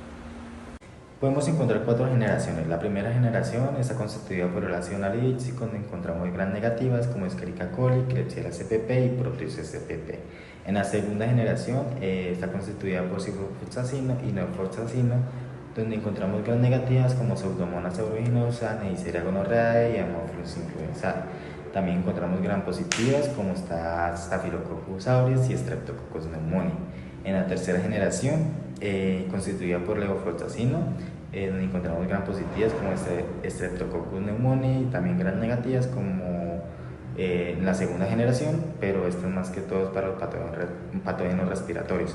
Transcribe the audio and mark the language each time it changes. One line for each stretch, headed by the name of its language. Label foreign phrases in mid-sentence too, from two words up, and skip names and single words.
Spanish: Podemos encontrar 4 generaciones. La primera generación está constituida por el ácido nalidíxico, donde encontramos gram negativas como Escherichia coli, Klebsiella spp y Proteus spp. En la segunda generación está constituida por ciprofloxacino y norfloxacino, donde encontramos gram negativas como Pseudomonas aeruginosa, Neisseria gonorrhoeae y Haemophilus influenzae. También encontramos gram positivas como está Staphylococcus aureus y Streptococcus pneumoniae. En la tercera generación, constituida por levofloxacino, donde encontramos gram positivas como Streptococcus pneumoniae y también gram negativas como en la segunda generación, pero esto es más que todo para los patógenos respiratorios.